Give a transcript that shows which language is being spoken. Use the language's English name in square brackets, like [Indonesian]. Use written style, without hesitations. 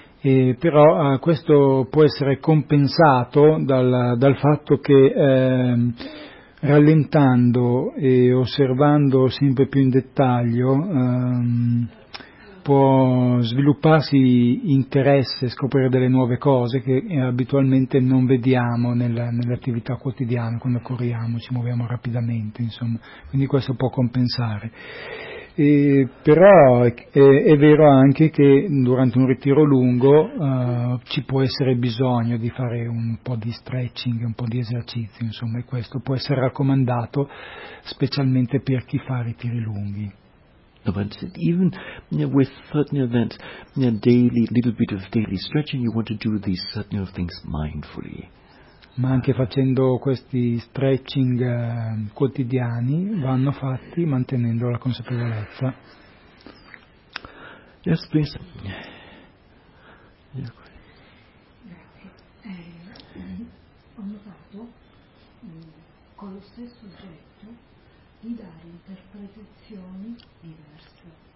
[Italian] Però questo può essere compensato dal fatto che rallentando e osservando sempre più in dettaglio può svilupparsi interesse, scoprire delle nuove cose che abitualmente non vediamo nell'attività quotidiana, quando corriamo, ci muoviamo rapidamente, insomma. Quindi questo può compensare. Però è vero anche che durante un ritiro lungo ci può essere bisogno di fare un po' di stretching, un po' di esercizio, insomma, e questo può essere raccomandato specialmente per chi fa ritiri lunghi. [English] But even with that daily little bit of daily stretching, you want to do these certain things mindfully. Ma anche facendo questi stretching quotidiani vanno fatti mantenendo la consapevolezza. Yes, please. [Italian] Hanno fatto con lo stesso oggetto di dare interpretazioni diverse.